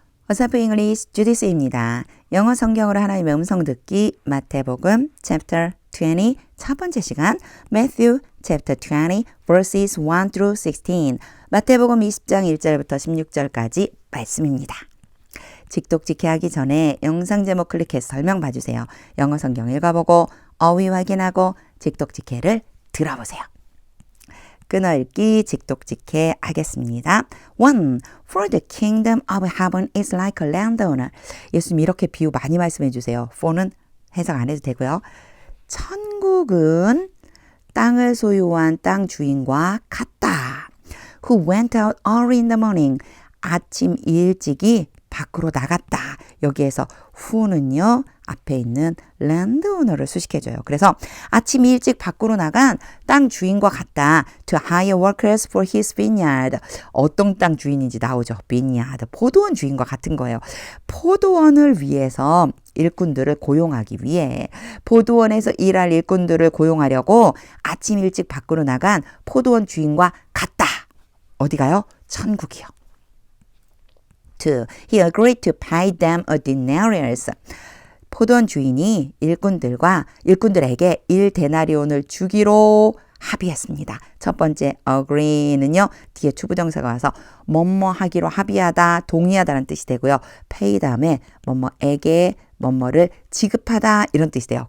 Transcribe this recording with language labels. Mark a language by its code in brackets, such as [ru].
[ko] 어사프 잉글리시 주디스입니다. 영어 성경으로 하나님의 음성 듣기 마태복음 chapter 20 첫 번째 시간 [en] Matthew chapter 20 verses 1 through 16 [ko] 마태복음 20장 1절부터 16절까지 말씀입니다. 직독직해 하기 전에 영상 제목 클릭해서 설명 봐주세요. 영어 성경 읽어보고 어휘 확인하고 직독직해를 들어보세요. 끊어읽기 직독직해 하겠습니다. 1. [en] For the kingdom of heaven is like a landowner. [ko] 예수님 이렇게 비유 많이 말씀해 주세요. for는 해석 안 해도 되고요. 천국은 땅을 소유한 땅 주인과 같다. [en] Who went out early in the morning. [ko] 아침 일찍이 밖으로 나갔다. 여기에서 who는요. 앞에 있는 landowner를 수식해줘요. 그래서 아침 일찍 밖으로 나간 땅 주인과 같다. [en] To hire workers for his vineyard. [ko] 어떤 땅 주인인지 나오죠. [en] vineyard. [ko] 포도원 주인과 같은 거예요. 포도원을 위해서 일꾼들을 고용하기 위해 포도원에서 일할 일꾼들을 고용하려고 아침 일찍 밖으로 나간 포도원 주인과 같다. 어디 가요? 천국이요. 2. [en] He agreed to pay them a denarius. [ko] 포도원 주인이 일꾼들에게 1데나리온을 주기로 합의했습니다. 첫 번째 agree는요. 뒤에 투부정사가 와서 뭐뭐 하기로 합의하다, 동의하다라는 뜻이 되고요. pay 다음에 뭐뭐에게 뭐뭐를 지급하다 이런 뜻이 돼요.